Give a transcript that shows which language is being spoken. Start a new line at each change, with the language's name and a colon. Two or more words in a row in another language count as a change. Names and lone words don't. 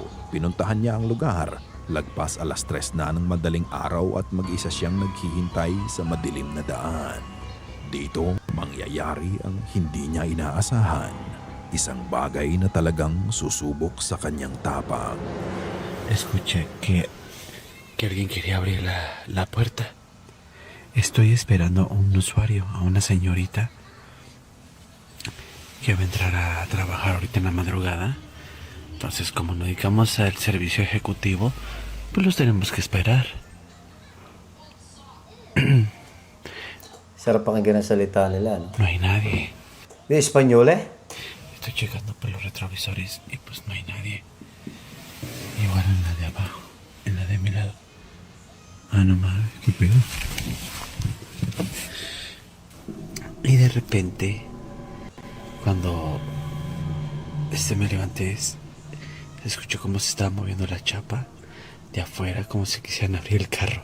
Filipino: Pinuntahan niya ang lugar. Lagpas 3:00 na ng madaling araw at mag-isa siyang naghihintay sa madilim na daan. Dito, mangyayari ang hindi niya inaasahan. Isang bagay na talagang susubok sa kanyang tapang.
Spanish: Escuché que alguien quería abrir la puerta. Estoy esperando a un usuario, a una señorita que va a entrar a trabajar ahorita en la madrugada. Entonces, como no dedicamos al servicio ejecutivo, pues los tenemos que esperar.
Filipino: Sarap pakinggan ang salita nila, no?
Spanish: No hay nadie.
Filipino: Di Espanyol eh?
Spanish: Estoy checando por los retrovisores y pues no hay nadie. Igual en la de abajo, en la de mi lado. Ah, no mames, qué pedo. Y de repente, cuando me levanté, escuché cómo se estaba moviendo la chapa de afuera, como si quisieran abrir el carro.